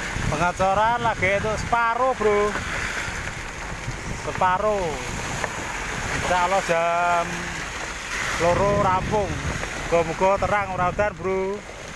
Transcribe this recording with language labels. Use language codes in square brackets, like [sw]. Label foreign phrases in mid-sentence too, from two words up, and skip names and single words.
[id] Pengacoran lagi itu separuh bro, separuh. [jv] Insya Allah jam loro rampung. Muga-muga terang ora udan bro.